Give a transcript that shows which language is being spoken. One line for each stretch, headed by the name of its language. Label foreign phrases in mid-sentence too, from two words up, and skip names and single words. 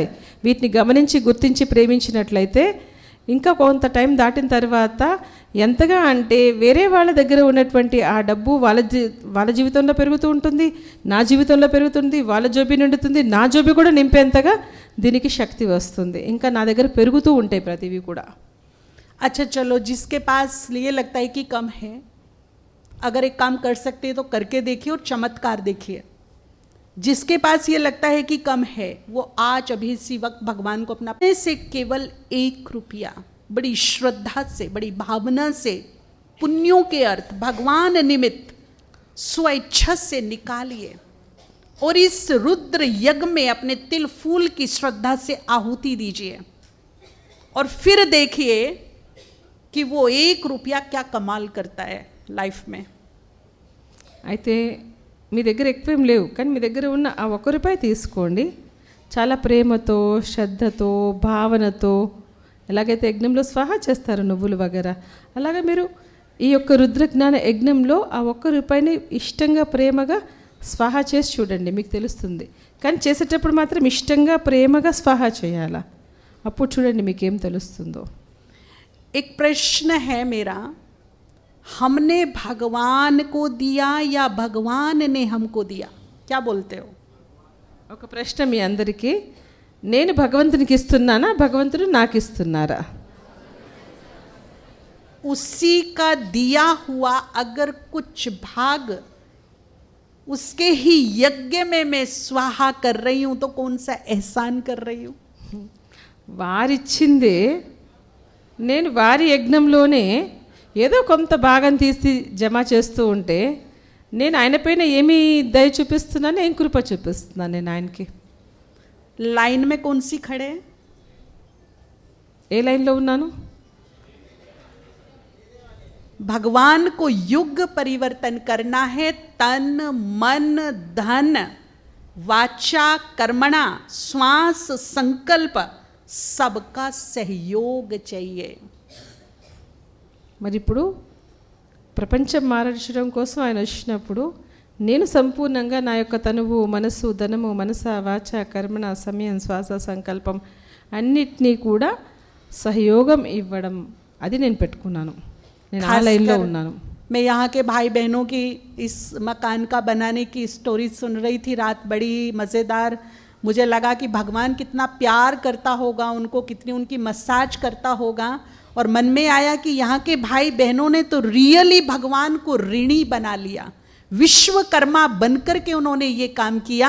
Telugu: వీటిని గమనించి, గుర్తించి, ప్రేమించినట్లయితే ఇంకా కొంత టైం దాటిన తర్వాత ఎంతగా అంటే వేరే వాళ్ళ దగ్గర ఉన్నటువంటి ఆ డబ్బు వాళ్ళ జీవితంలో పెరుగుతూ ఉంటుంది, నా జీవితంలో పెరుగుతుంది, వాళ్ళ జోబి నిండుతుంది, నా జోబి కూడా నింపేంతగా దీనికి శక్తి వస్తుంది. ఇంకా నా దగ్గర పెరుగుతూ ఉంటాయి ప్రతివి కూడా.
Hindi: अच्छा चलो, जिसके पास ये लगता है कि कम है, अगर एक काम कर सकते हैं तो करके देखिए और चमत्कार देखिए. जिसके पास ये लगता है कि कम है, वो आज अभी इसी वक्त भगवान को अपना से केवल 1 रुपया बड़ी श्रद्धा से, बड़ी भावना से, पुण्यों के अर्थ भगवान निमित्त स्वेच्छा से निकालिए और इस रुद्र यज्ञ में अपने तिल फूल की श्रद्धा से आहुति दीजिए और फिर देखिए कि वो 1 रुपया क्या कमाल करता है लाइफ में.
Telugu: అయితే మీ దగ్గర ఎక్కువేం లేవు, కానీ మీ దగ్గర ఉన్న ఆ 1 రూపాయి తీసుకోండి. చాలా ప్రేమతో, శ్రద్ధతో, భావనతో, ఎలాగైతే యజ్ఞంలో స్వాహా చేస్తారు నువ్వులు వగేరా, అలాగే మీరు ఈ యొక్క రుద్రజ్ఞాన యజ్ఞంలో ఆ 1 రూపాయిని ఇష్టంగా, ప్రేమగా స్వాహా చేసి చూడండి, మీకు తెలుస్తుంది. కానీ చేసేటప్పుడు మాత్రం ఇష్టంగా, ప్రేమగా స్వాహా చేయాలా, అప్పుడు చూడండి మీకేం తెలుస్తుందో.
Hindi: एक प्रश्न है मेरा, हमने भगवान को दिया या भगवान ने हमको दिया? क्या बोलते हो?
Telugu: ఒక ప్రశ్న మీ అందరికీ, నేను భగవంతునికి ఇస్తున్నానా, భగవంతుడు నాకు ఇస్తున్నారా?
Hindi: उसी का दिया हुआ अगर कुछ भाग उसके ही यज्ञ में मैं स्वाहा कर रही हूं तो कौन सा एहसान कर रही हूं?
Telugu: వారిచ్చిందే నేను వారి యజ్ఞంలోనే ఏదో కొంత భాగం తీసి జమ చేస్తూ ఉంటే నేను ఆయన పైన ఏమి దయ చూపిస్తున్నాను, ఏం కృప చూపిస్తున్నాను నేను ఆయనకి?
Hindi: लाइन में कौन सी खड़े?
Telugu: ఏ లైన్లో ఉన్నాను?
Hindi: भगवान को युग परिवर्तन करना है, तन मन धन वाचा कर्मणा श्वास संकल्प सबका सहयोग चाहिए.
Telugu: మరి ఇప్పుడు ప్రపంచం మారడం కోసం ఆయన వచ్చినప్పుడు నేను సంపూర్ణంగా నా యొక్క తనువు, మనసు, ధనము, మనస, వాచ, కర్మణ, సమయం, శ్వాస, సంకల్పం అన్నిటినీ కూడా సహయోగం ఇవ్వడం, అది నేను పెట్టుకున్నాను. నేను ఆ లైన్లో ఉన్నాను.
Hindi: मैं यहाँ के भाई बहनों की इस मकान का बनाने की स्टोरी सुन रही थी रात, बड़ी मज़ेदार. मुझे लगा कि भगवान कितना प्यार करता होगा उनको, कितनी उनकी मसाज करता होगा. और मन में आया कि यहाँ के भाई बहनों ने तो रियली भगवान को ऋणी बना लिया, विश्वकर्मा बनकर के उन्होंने ये काम किया.